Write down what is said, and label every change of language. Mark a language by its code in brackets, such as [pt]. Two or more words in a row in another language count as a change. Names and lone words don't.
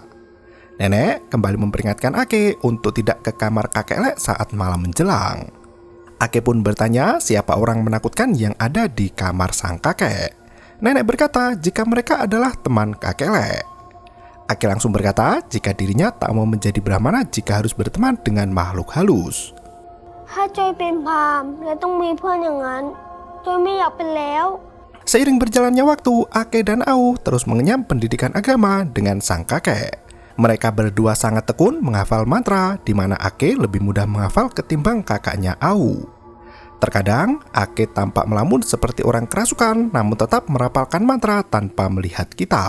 [id] Nenek kembali memperingatkan Ake untuk tidak ke kamar kakek Le saat malam menjelang. Ake pun bertanya siapa orang menakutkan yang ada di kamar sang kakek. Nenek berkata jika mereka adalah teman kakek Le. Ake langsung berkata jika dirinya tak mau menjadi Brahmana jika harus berteman dengan makhluk halus. [th] ถ้าจอยเป็นพราหมณ์และต้องมีเพื่อนอย่างนั้นจอยไม่อยากเป็นแล้ว [id] Seiring berjalannya waktu, Ake dan Au terus mengenyam pendidikan agama dengan sang kakek. Mereka berdua sangat tekun menghafal mantra, di mana Ake lebih mudah menghafal ketimbang kakaknya Au. Terkadang, Ake tampak melamun seperti orang kerasukan, namun tetap merapalkan mantra tanpa melihat kitab.